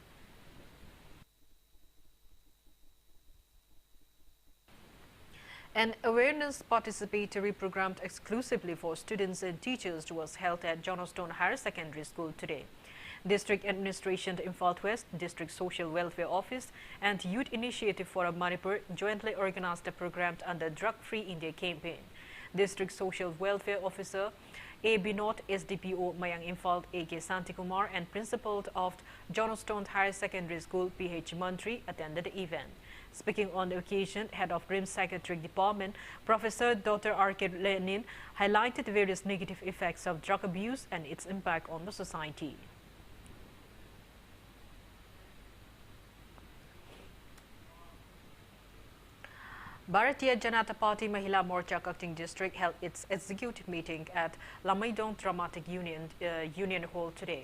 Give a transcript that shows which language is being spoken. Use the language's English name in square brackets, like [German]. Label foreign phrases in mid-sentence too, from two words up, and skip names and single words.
[English] An awareness participatory program exclusively for students and teachers was held at Johnstone Higher Secondary School today. District Administration Imphal West, District Social Welfare Office and Youth Initiative for Manipur jointly organized a program under Drug-Free India campaign. District Social Welfare Officer A. Binod, SDPO Mayang Imphal A.K. Santikumar and Principal of Johnstone Higher Secondary School P.H. Mantri attended the event. Speaking on the occasion, Head of RIMS Psychiatric Department, Professor Dr. R.K. Lenin highlighted various negative effects of drug abuse and its impact on the society. Bharatiya Janata Party Mahila Morcha KANGUJAM district held its executive meeting at Lamaidong Dramatic Union Hall today.